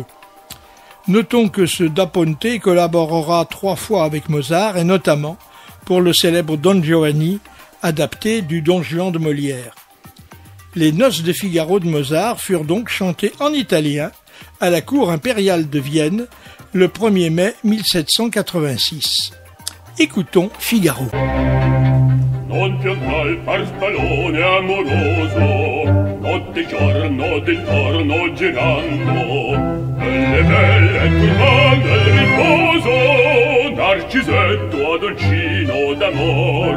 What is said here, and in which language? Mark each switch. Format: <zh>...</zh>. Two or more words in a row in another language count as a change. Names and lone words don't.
<fr>Notons que ce Da Ponte collaborera 3 fois avec Mozart, et notamment pour le célèbre Don Giovanni, adapté du Don Juan de Molière. Les Noces de Figaro de Mozart furent donc chantées en italien à la cour impériale de Vienne le 1er mai 1786. Écoutons Figaro.</fr> <it>Non più al farfallone amoroso, notte e giorno d'intorno girando, belle belle turbando il riposo, Narcisetto adoncino d'amor.</it>